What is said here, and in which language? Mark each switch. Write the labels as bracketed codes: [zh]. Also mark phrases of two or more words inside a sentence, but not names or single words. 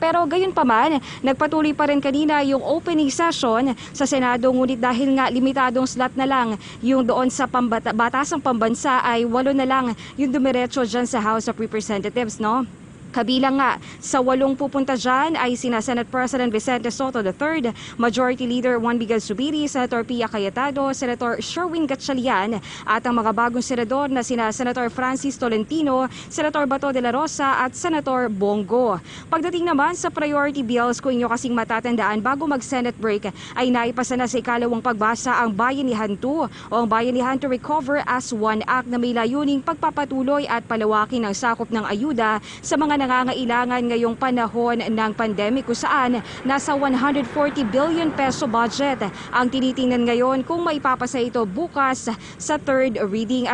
[tl] Pero gayon pa man, nagpatuloy pa rin kanina yung [en] opening session [tl] sa Senado, ngunit dahil nga limitadong slot na lang yung doon sa Batasang Pambansa ay 8 na lang yung dumiretso dyan sa House of Representatives, no? Kabilang nga sa 8 pupunta dyan ay sina Senate President Vicente Soto III, Majority Leader Juan Miguel Zubiri, Senator Pia Cayetano, Senator Sherwin Gatchalian at ang mga bagong senador na sina Senator Francis Tolentino, Senator Bato de la Rosa at Senator Bongo. Pagdating naman sa [en] priority bills, [tl] kung inyo kasing matatandaan, bago mag-Senate break ay naipasa na sa ikalawang pagbasa ang Bayanihan 2 o ang Bayanihan to Recover as One Act na may layuning pagpapatuloy at palawakin ang sakop ng ayuda sa mga nangangailangan ngayong panahon ng pandemic kung saan nasa 140 billion peso budget ang tinitingnan ngayon kung maipapasa ito bukas sa [en] third reading.